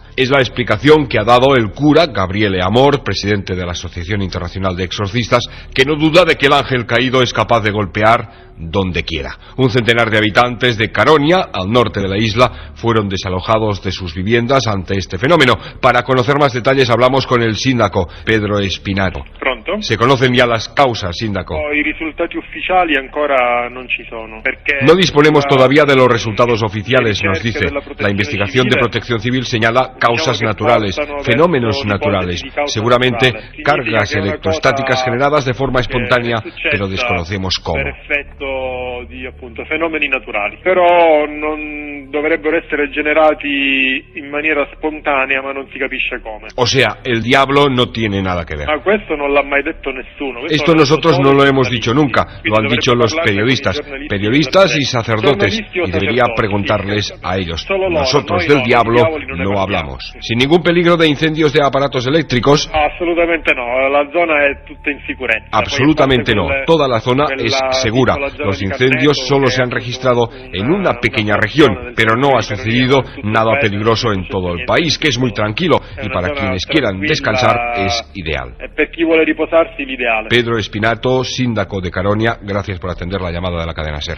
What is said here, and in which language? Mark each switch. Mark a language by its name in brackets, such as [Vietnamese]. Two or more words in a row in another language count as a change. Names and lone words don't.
[Spanish] Es la explicación que ha dado el cura Gabriele Amor, presidente de la Asociación Internacional de Exorcistas, que no duda de que el ángel caído es capaz de golpear donde quiera. Un centenar de habitantes de Caronia, al norte de la isla, fueron desalojados de sus viviendas ante este fenómeno. Para conocer más detalles hablamos con el síndaco, Pedro Espinato. Pronto? ¿Se conocen ya las causas, síndaco? [Italian] I risultati ufficiali ancora non ci sono. [Spanish] No disponemos todavía de los resultados oficiales, nos dice. La investigación de Protección Civil señala causas naturales, fenómenos naturales, seguramente cargas electrostáticas generadas de forma espontánea, pero desconocemos cómo. [Italian] Di appunto fenomeni naturali, però non dovrebbero essere generati in maniera spontanea, ma non si capisce come. [Spanish] O sea, el diablo no tiene nada que ver. [Italian] Ma questo non l'ha mai detto nessuno. [Spanish] Esto nosotros no lo hemos dicho nunca, lo han dicho los periodistas y sacerdotes, y debería preguntarles a ellos. Nosotros del diablo no hablamos. Sin ningún peligro de incendios de aparatos eléctricos. Absolutamente no, [Italian] la zona è tutta in sicurezza. [Spanish] Absolutamente no, toda la zona es segura. Los incendios solo se han registrado en una pequeña región, pero no ha sucedido nada peligroso en todo el país, que es muy tranquilo, y para quienes quieran descansar es ideal. Pedro Espinato, síndaco de Caronia, gracias por atender la llamada de la cadena SER.